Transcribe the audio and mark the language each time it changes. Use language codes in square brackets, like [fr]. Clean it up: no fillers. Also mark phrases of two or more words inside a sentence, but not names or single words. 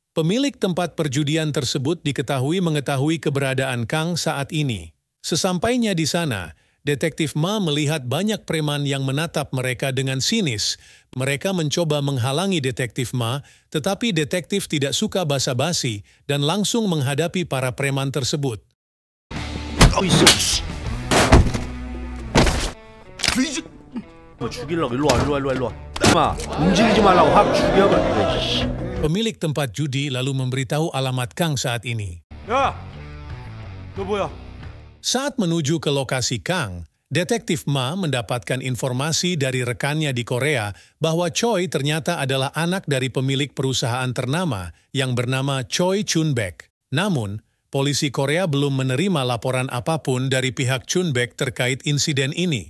[id] Pemilik tempat perjudian tersebut diketahui mengetahui keberadaan Kang saat ini. Sesampainya di sana, Detektif Ma melihat banyak preman yang menatap mereka dengan sinis. Mereka mencoba menghalangi Detektif Ma, tetapi detektif tidak suka basa-basi dan langsung menghadapi para preman tersebut. [ko] 죽이려고 일로 와. 마, 움직이지 말라고 확 죽여버려. [id] Pemilik tempat judi lalu memberitahu alamat Kang saat ini. [ko] 야, 너 뭐야? [id] Saat menuju ke lokasi Kang, Detektif Ma mendapatkan informasi dari rekannya di Korea bahwa Choi ternyata adalah anak dari pemilik perusahaan ternama yang bernama Choi Chun-baek. Namun, polisi Korea belum menerima laporan apapun dari pihak Chun-baek terkait insiden ini.